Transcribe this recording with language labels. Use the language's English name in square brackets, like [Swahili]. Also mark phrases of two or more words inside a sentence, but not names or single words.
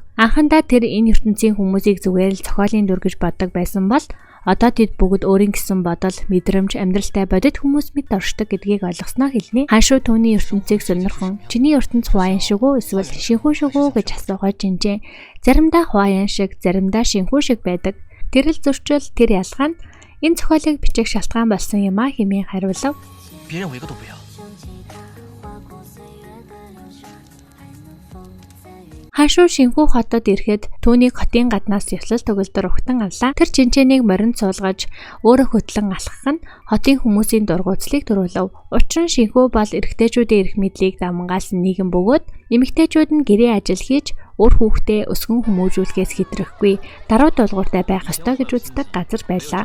[Mongolian] Анхандаа тэр энэ ертөнцийн хүмүүсийг зүгээр л зохиолын дүр гэж боддог байсан бол одоо тэд бүгд өөрийн гэсэн бодол, мэдрэмж, амьдралтай бодит хүмүүс мэд оршдог гэдгийг ойлгосноо хэлнэ. Ханшуу түүний ертөнцийг сонирхон чиний ертөнц Хувайн шиг үү эсвэл Шинхүү шиг үү гэж асуухад Чинчэн заримдаа Хувайн шиг, заримдаа Шинхүү шиг байдаг. Тэр л зөрчил, тэр ялгаа нь энэ зохиолыг бичих шалтгаан болсон юм а хэмээн хариулав. [Chinese] 别人我一个都不要。 [Mongolian] Хашуу шинхүү хотод ирэхэд түүнийг хотын гаднаас ёслол төгөлдөр угтан авлаа. Тэр чинчээнийг моринд суулгаж өөрөө хөтлөн алхах нь хотын хүмүүсийн дургуутслыг төрүүлв. Учир нь шинхүү бол эрэгтэйчүүдийн эрх мэдлийг давмгаалсан нийгэм бөгөөд эмэгтэйчүүд нь гэрээ ажил хийж өөр хүүхдээ өсгөн хүмүүжүүлэхээс хэтрэхгүй даруй дуулууртай байх ёстой гэж үздэг газар байлаа.